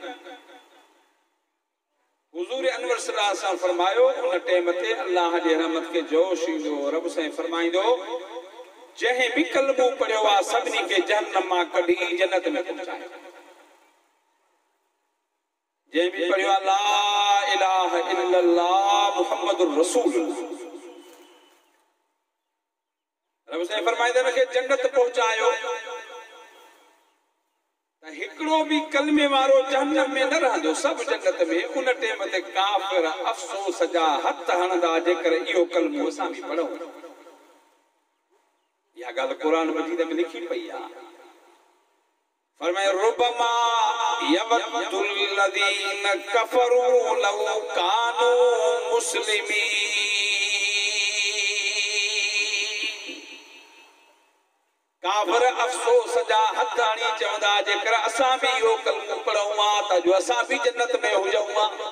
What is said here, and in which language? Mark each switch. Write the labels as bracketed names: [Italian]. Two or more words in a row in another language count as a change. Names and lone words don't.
[Sindhi] हुज़ूर अनवर [Arabic] صلى الله عليه وسلم [Sindhi] फरमायो उन टाइम ते अल्लाह जे रहमत के जोश ईंदो, रब साईं फरमाईंदो जंहिं भी कलमो पढ़ियो आहे सभिनी खे जहन्नम मां कढी जन्नत में पहुचाए। जंहिं भी पढ़ियो आहे [Arabic] لا إله إلا الله محمد رسول الله, [Sindhi] रब साईं फरमाईंदो के जन्नत पहुचायो। त हिकिड़ो भी कलमे वारो जहन्नम में न रहंदो, सब जन्नत में। उन टाइम ते काफिर अफ़सोस जा हथ हणंदा जेकर इहो कलमो असां भी पढ़ूं। यह गल कुरान मजीद में लिखी पई आ। [Arabic] फरमाए ربما يود الذين كفروا لو كانوا مسلمين. [Sindhi] काफिर अफ़सोस जा हथ हणी चवंदा जेकर असां भी इहो कलमो पढ़ूं आ त जो असां भी जन्नत में हुजूं आ।